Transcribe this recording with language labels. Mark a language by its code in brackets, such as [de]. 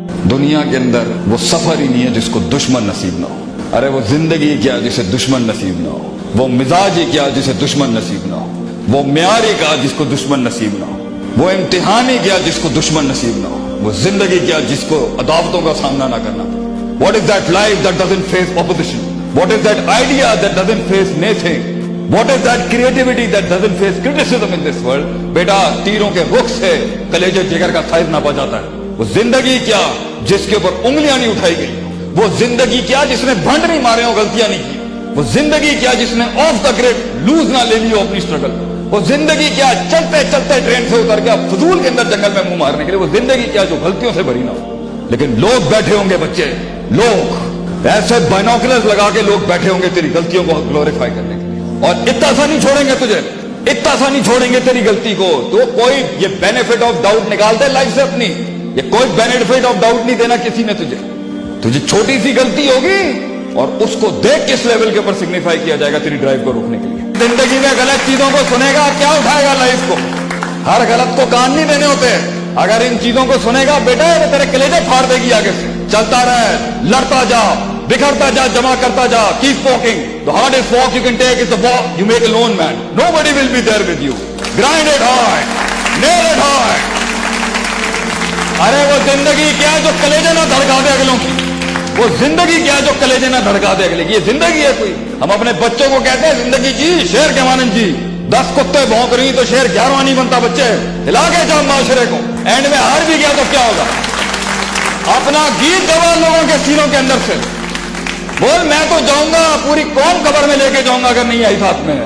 [ur] دنیا کے اندر وہ سفر ہی نہیں ہے جس کو دشمن نصیب نہ ہو. ارے وہ زندگی کیا جسے دشمن نصیب نہ ہو. وہ مزاج ہی کیا جسے دشمن نصیب نہ ہو. وہ معیار ہی کیا جس کو دشمن نصیب نہ ہو. وہ امتحان ہی کیا جس کو دشمن نصیب نہ ہو. وہ زندگی کیا جس کو عداوتوں کا سامنا نہ کرنا پڑے. [en] What is that life that doesn't face opposition? What is that idea that doesn't face naysaying? What is that creativity that doesn't face criticism in this world? [ur] بیٹا تیروں کے رخ سے کلیجے جگر کا سائز ناپا جاتا ہے. وہ زندگی کیا جس کے اوپر انگلیاں نہیں اٹھائی گئی. وہ زندگی کیا جس نے بھنڈ نہیں مارے ہو, غلطیاں نہیں کی. وہ زندگی کیا جس نے آف دا گریڈ لوز نہ لے لی ہو اپنی اسٹرگل. وہ زندگی کیا چلتے چلتے ٹرین سے اتر گیا فضول کے اندر جنگل میں منہ مارنے کے لیے. وہ زندگی کیا جو غلطیوں سے بھری نہ ہو. لیکن لوگ بیٹھے ہوں گے, بچے لوگ ایسے بائنوکولرز لگا کے لوگ بیٹھے ہوں گے تیری غلطیوں کو گلوریفائی کرنے کے لیے, اور اتنا سا نہیں چھوڑیں گے تجھے, اتنا سا نہیں چھوڑیں گے تیری غلطی کو. تو کوئی یہ بینیفٹ آف ڈاؤٹ نکال دے لائف سے اپنی. یہ کوئی بینیفٹ آف ڈاؤٹ نہیں دینا کسی نے تجھے چھوٹی سی غلطی ہوگی اور اس کو دیکھ کس لیول کے اوپر سگنیفائی کیا جائے گا تیری ڈرائیو کو روکنے کے لیے. زندگی میں غلط چیزوں کو سنے گا, کیا اٹھائے گا لائف کو. ہر غلط کو کان نہیں دینے ہوتے. اگر ان چیزوں کو سنے گا بیٹا تو تیرے کلیجے پھاڑ دے گی آگے سے. چلتا رہے, لڑتا جا, بکھرتا جا, جمع کرتا جا. [en] keep walking. The hardest walk you can take is the walk you make alone, man. Nobody will be there with you. Grind it hard, nail it hard. [ur] ارے وہ زندگی کیا جو کلیجے نہ دھڑکا دے اگلوں کی. وہ زندگی کیا جو کلیجے نہ دھڑکا دے اگلے کی. یہ زندگی ہے کوئی. ہم اپنے بچوں کو کہتے ہیں زندگی جی شیر کے مانند جی. 10 کتے بھونک رہی تو شیر 11واں نہیں بنتا. بچے ہلا کے جاؤ معاشرے کو. اینڈ میں ہار بھی گیا تو کیا ہوگا. اپنا گیت گوا لوگوں کے سینوں کے اندر سے. بول میں تو جاؤں گا, پوری قوم قبر میں لے کے جاؤں گا اگر نہیں آئی ساتھ میں.